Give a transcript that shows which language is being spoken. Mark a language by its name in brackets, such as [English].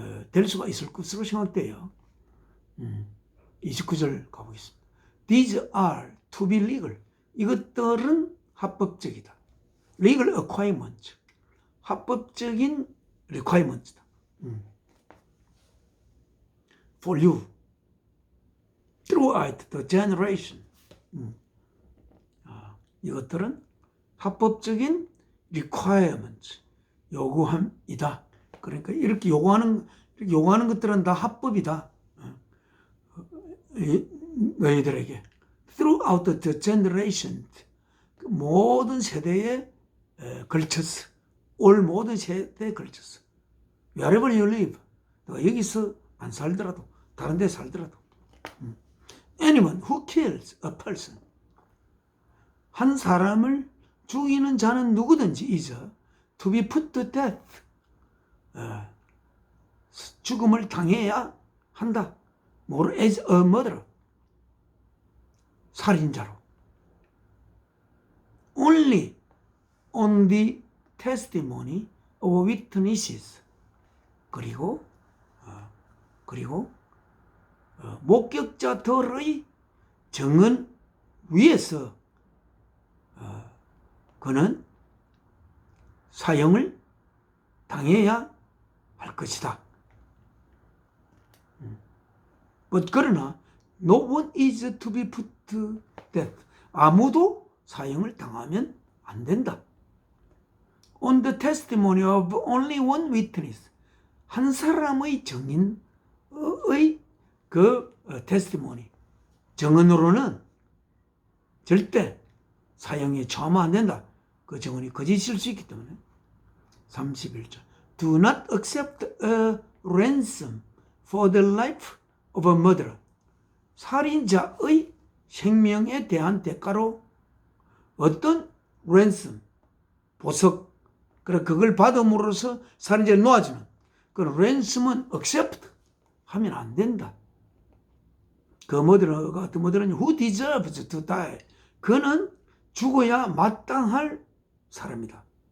[Korean] 될 수가 있을 것으로 생각돼요. 29절 가보겠습니다. [English] These are to be legal. [Korean] 이것들은 합법적이다. [English] Legal requirements. [Korean] 합법적인 requirements다. [English] For you. Throughout the generation. [Korean] 이것들은 합법적인 requirements. 요구함이다. 그러니까 이렇게 요구하는 것들은 다 합법이다. 너희들에게. [English] Throughout the generation. [Korean] 모든 세대에 걸쳤어. 올 모든 세대에 걸쳤어. [English] Wherever you live. [Korean] 너가 여기서 안 살더라도, 다른 데 살더라도. [English] Anyone who kills a person. [Korean] 한 사람을 죽이는 자는 누구든지 [English] is to be put to death. [Korean] 죽음을 당해야 한다. [English] more as a murderer. [Korean] 살인자로. [English] Only on the testimony of witnesses. [Korean] 그리고 목격자들의 증언 위에서 그는 사형을 당해야 할 것이다. 그러나 [English] no one is to be put to death. [Korean] 아무도 사형을 당하면 안 된다. [English] On the testimony of only one witness. [Korean] 한 사람의 증인의 그 testimony, 증언으로는 절대 사형에 처하면 안 된다. 그 증언이 거짓일 수 있기 때문에. [English] 31절. Do not accept a ransom for the life of a murderer. [Korean] 살인자의 생명에 대한 대가로 어떤 ransom, 보석, 그걸 받음으로써 살인자를 놓아주는 그 ransom은 accept 하면 안 된다. 그 murderer가 어떤 murderer은 [English] who deserves to die. [Korean] 그는 죽어야 마땅할 사람이다.